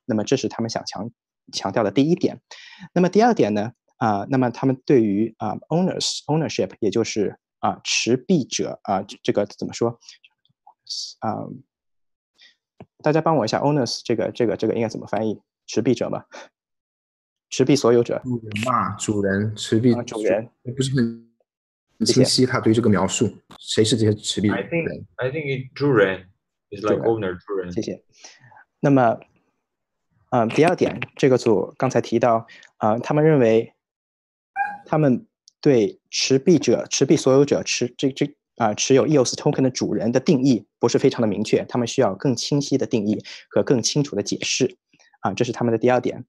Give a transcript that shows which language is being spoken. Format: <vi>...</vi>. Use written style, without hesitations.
<zh>那么这是他们想强调的第一点。那么第二点呢那么他们对于ownership 也就是持币者这个怎么说大家帮我一下 owners 这个应该怎么翻译？持币者吗？持币所有者，主人，持币主人，不是很清晰，他对这个描述，谁是这些持币人</zh> <en>I think it 主人 is like owner 主人。</en> <zh>谢谢。那么，第二点，这个组刚才提到，他们认为，他们对持币者、持币所有者持有 EOS token 的主人的定义不是非常的明确，他们需要更清晰的定义和更清楚的解释。这是他们的第二点。</zh>